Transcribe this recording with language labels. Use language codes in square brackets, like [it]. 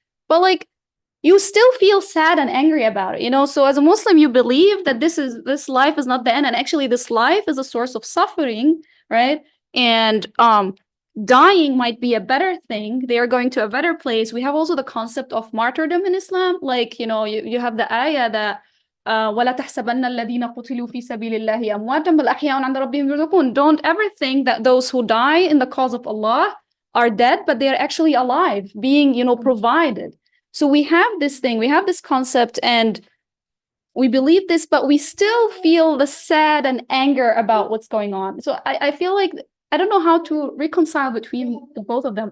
[en] But like, you still feel sad and angry about it, you know? So as a Muslim, you believe that this life is not the end. And actually this life is a source of suffering, right? And dying might be a better thing. They are going to a better place. We have also the concept of martyrdom in Islam. Like, you know, you have the ayah that [ar] وَلَا تَحْسَبَنَّ الَّذِينَ قُتِلُوا فِي سَبِيلِ اللَّهِ أَمْوَاتًا بَلْ أَحْيَاءٌ عِنْدَ رَبِّهِمْ يُرْزَقُونَ. [en] Don't ever think that those who die in the cause of Allah are dead, but they are actually alive, being, you know, provided. So we have this thing, we have this concept, and we believe this, but we still feel the sad and anger about what's going on. So I feel like I don't know how to reconcile between the both of them.